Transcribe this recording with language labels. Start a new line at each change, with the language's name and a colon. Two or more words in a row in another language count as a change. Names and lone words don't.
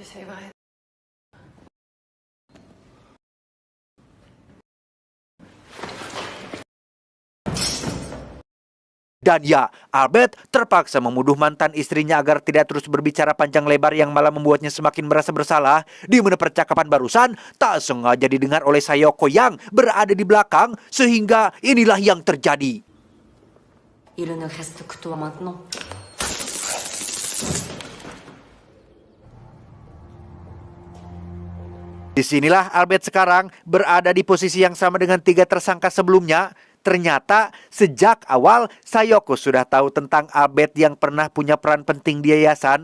Indonesian: Dan ya, Albert terpaksa memuduh mantan istrinya agar tidak terus berbicara panjang lebar yang malah membuatnya semakin merasa bersalah. Di mana percakapan barusan tak sengaja didengar oleh Sayoko yang berada di belakang, sehingga inilah yang terjadi.
French: Il ne reste que toi maintenant.
Indonesian: Disinilah Albert sekarang berada di posisi yang sama dengan 3 tersangka sebelumnya. Ternyata sejak awal Sayoko sudah tahu tentang Albert yang pernah punya peran penting di yayasan.